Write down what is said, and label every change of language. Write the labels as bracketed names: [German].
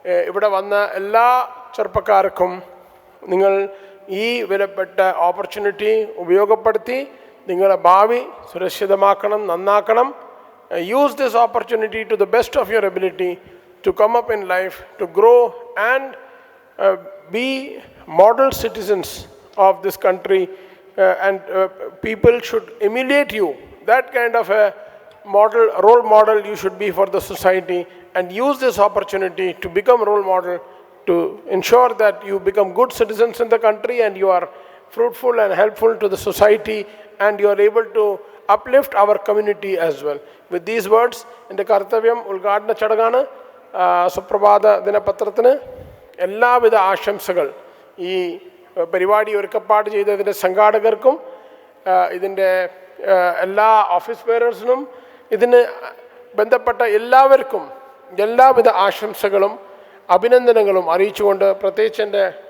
[Malayalam] ഇവിടെ വന്ന എല്ലാ ചെറുപ്പക്കാർക്കും നിങ്ങൾ ഈ വിലപ്പെട്ട ഓപ്പർച്യൂണിറ്റി ഉപയോഗപ്പെടുത്തി നിങ്ങളുടെ ഭാവി സുരക്ഷിതമാക്കണം, നന്നാക്കണം. [English] Use this opportunity to the best of your ability to come up in life, to grow and be model citizens of this country. And people should emulate you. That kind of a role model you should be for the society, and use this opportunity to become role model to ensure that you become good citizens in the country and you are fruitful and helpful to the society and you are able to uplift our community as well. With these words, [Malayalam] എൻ്റെ കർത്തവ്യം ഉദ്ഘാടന ചടങ്ങാണ്. സുപ്രഭാത ദിനപത്രത്തിന് എല്ലാവിധ ആശംസകൾ. ഈ പരിപാടി ഒരുക്കപ്പാട് ചെയ്തതിൻ്റെ സംഘാടകർക്കും ഇതിൻ്റെ എല്ലാ ഓഫീസ് ബെയറേഴ്സിനും ഇതിന് ബന്ധപ്പെട്ട എല്ലാവർക്കും എല്ലാവിധ ആശംസകളും അഭിനന്ദനങ്ങളും അറിയിച്ചുകൊണ്ട്, പ്രത്യേകിച്ച് എൻ്റെ